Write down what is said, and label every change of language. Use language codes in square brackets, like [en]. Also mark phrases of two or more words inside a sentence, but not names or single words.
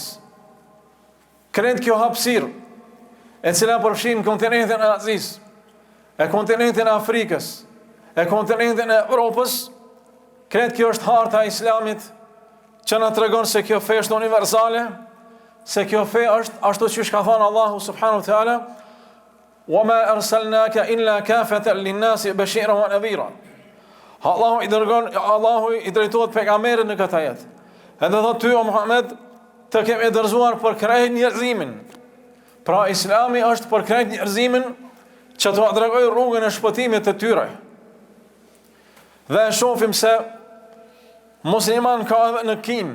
[sq] Krejt kjo hapësirë, e cila përfshin kontinentin e Azisë, e kontinentin e Afrikës, e kontinentin e Evropës, krejt kjo është harta e Islamit që na tregon se kjo fe është universale, se kjo fe është ashtu siç ka thënë Allahu [ar] سبحانه وتعالى, "وما أرسلناك إلا كافة للناس بشيرا ونذيرا." [sq] Allahu i drejtohet pejgamberit në këtë ajet. Edhe thotë ty o Muhammed, të kemi dërzuar për krejt njerëzimin. Pra Islami është për krejt njerëzimin që të tregoj rrugën e shpëtimit të tyre. Dhe shohim se musliman ka edhe në Kinë.